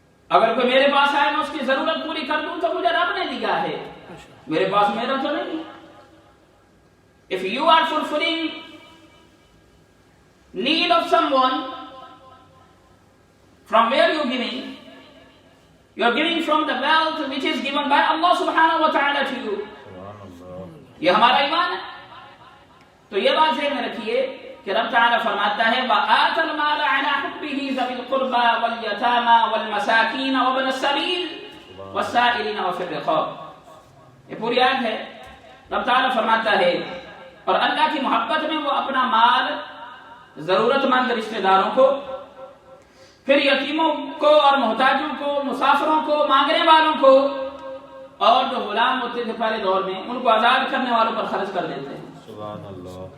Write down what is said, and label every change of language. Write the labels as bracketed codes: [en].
[ur] اگر کوئی میرے پاس آئے میں اس کی ضرورت پوری کر دوں تو مجھے رب نے دیا ہے، میرے پاس میرا تو نہیں. [en] If you are fulfilling need of someone, from where you are giving? You are giving from the wealth which is given by Allah subhanahu wa ta'ala to you. [ur] یہ ہمارا ایمان ہے. تو یہ بات ذہن میں رکھیے کہ رب تعالیٰ فرماتا ہے [ar] وَآتَى الْمَالَ عَلَى حُبِّهِ ذَوِي الْقُرْبَى وَالْيَتَامَى وَالْمَسَاكِينَ وَابْنَ السَّبِيلِ وَالسَّائِلِينَ وَفِي الرِّقَابِ. [ur] یہ پوری آیت ہے. رب تعالیٰ فرماتا ہے اور اللہ کی محبت میں وہ اپنا مال ضرورت مند رشتہ داروں کو، پھر یتیموں کو اور محتاجوں کو، مسافروں کو، مانگنے والوں کو، اور جو غلام ہوتے تھے پہلے دور میں ان کو آزاد کرنے والوں پر خرچ کر دیتے ہیں. سبحان اللہ.